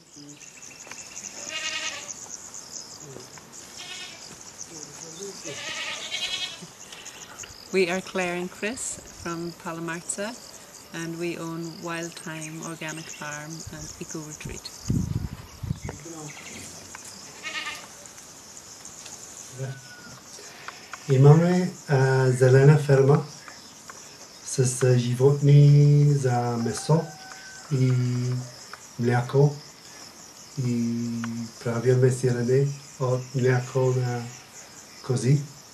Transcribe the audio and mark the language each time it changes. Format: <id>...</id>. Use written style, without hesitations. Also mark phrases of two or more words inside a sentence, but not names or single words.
<en>We are Claire and Chris from Palomarza, and we own WildThymeOrganicFarm and Eco Retreat.</en> <bg>Имаме зелена ферма с животни за месо и мляко и правиме сирене от мляко на кози.</bg>